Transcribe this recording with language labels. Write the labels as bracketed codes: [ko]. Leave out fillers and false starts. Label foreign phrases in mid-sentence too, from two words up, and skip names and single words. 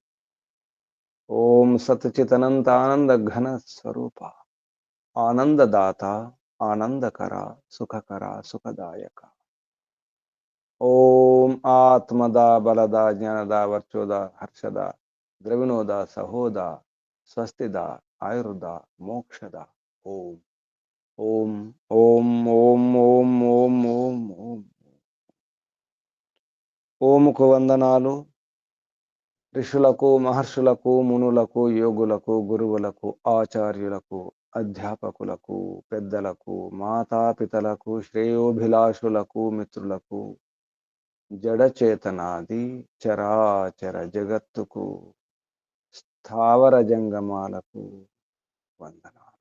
[sa] ओम सतचितनंत आनंद घन स्वरूप, आनंददाता, आनंदकरा, सुखकरा, सुखदायक, ओम आत्मदा बलदा ज्ञानदा वर्चोदा हर्षदा द्रविणोदा सहोदा स्वस्तिदा आयुर्दा मोक्षदा, ओम ओम ओम ओम ओम ओम ओम ओम [te] ఓముకు వందనాలు. ఋషులకు మహర్షులకు మునులకు యోగులకు గురువులకు ఆచార్యులకు అధ్యాపకులకు పెద్దలకు మాతాపితలకు శ్రేయోభిలాషులకు మిత్రులకు జడచేతనాది చరాచర జగత్తుకు స్థావర జంగమాలకు వందనాలు.